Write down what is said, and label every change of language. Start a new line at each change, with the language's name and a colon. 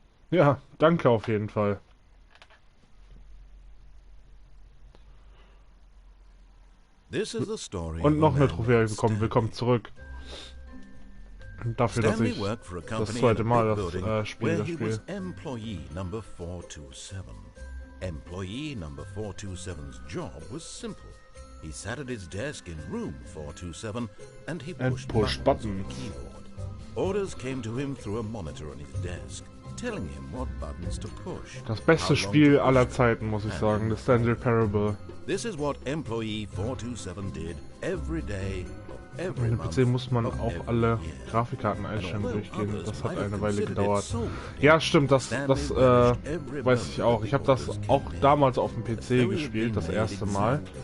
German: Ja, danke auf jeden Fall. Und noch eine Trophäe bekommen. Willkommen zurück. Dafür, dass ich das zweite Mal das Spiel spiele.
English: Employee number 427. Employee number 427's job was simple. He sat at his desk in room 427 and he pushed buttons on the keyboard. Orders came to him through a monitor on his desk, telling him what buttons to push.
German: Das beste Spiel aller Zeiten, muss ich sagen, The Stanley Parable.
English: This is what Employee 427 did every day.
German: Auf meinem PC muss man auch alle Grafikkarteneinstellungen durchgehen. Das hat eine Weile gedauert. Ja, stimmt, das weiß ich auch. Ich habe das auch damals auf dem PC gespielt, das erste Mal.